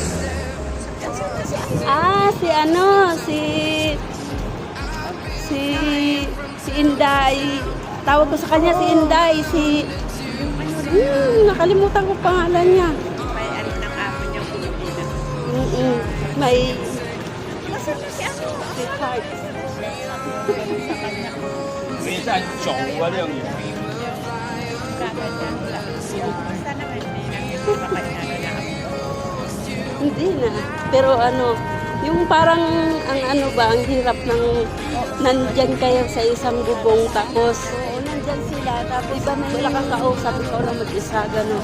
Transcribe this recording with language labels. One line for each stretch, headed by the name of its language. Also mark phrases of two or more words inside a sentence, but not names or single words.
Filipino: Si ano, si Inday. Tawag ko sa kanya si Inday, nakalimutan ko pangalan niya. May ano ng amo niyang Pilipina. May Masarap na si amo.
English: sweetheart.
Filipino: Sa kanya.
Chinese: 你在走啊，亮眼。
Filipino: Sana may nakikita na amo. Hindi na. Pero ano, yung parang ang ano ba, ang hirap ng nandyan kayo sa isang bubong tapos nandyan sila tapos iba na wala kang kausap, ikaw lang mag-isa, gano'n.